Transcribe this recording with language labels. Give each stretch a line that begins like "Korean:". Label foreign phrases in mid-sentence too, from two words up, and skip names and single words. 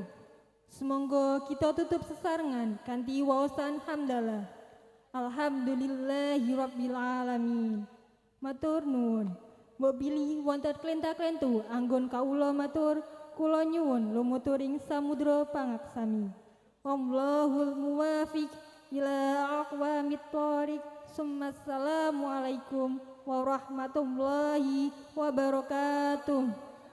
Javanese: Semonggo kita tutup sesarengan kanthi waosan hamdalah.
Arabic: الحمد لله رب العالمين.
Javanese: Matur nuwun. Mbok bilih wonten klenta-klentu anggon kawula matur kula nyuwun lumutur ing samudra pangaksami.
Arabic: والله الموفق إلى أقوم الطريق. السلام عليكم ورحمة الله وبركاته.